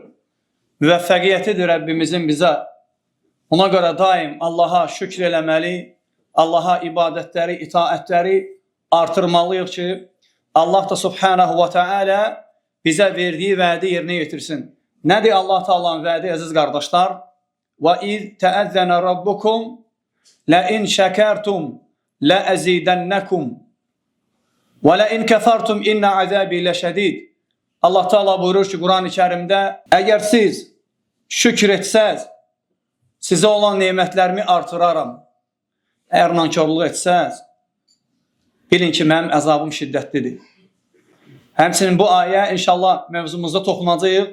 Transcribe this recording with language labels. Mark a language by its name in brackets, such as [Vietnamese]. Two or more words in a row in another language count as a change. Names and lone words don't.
[Azerbaijani] Müvəffəqiyyətidir Rəbbimizin bizə. Ona görə daim Allaha şükr eləməli, Allaha ibadətləri, itaətləri artırmalıyıq ki, Allah da [Arabic] سبحانه وتعالى [Azerbaijani] bizə verdiyi vədi yerinə yetirsin. Nədir Allah Taala'nın vədi əziz qardaşlar? [Arabic] وَإِذْ تَأَذَّنَ رَبُّكُمْ لَإِنْ شَكَرْتُمْ لَأَزِيدَنَّكُمْ وَلَإِنْ كَفَرْتُمْ إِنَّ عَذَابِي لَشَدِيدٌ [Azerbaijani] Allah Teala buyurur ki, Quran-ı Kerimdə, əgər siz şükür etsəz, sizə olan nemətlərimi artıraram. Əgər nankörlük etsəz, bilin ki, mənim əzabım şiddətlidir. Həmçinin bu ayə inşallah mövzumuzda toxunacağıq.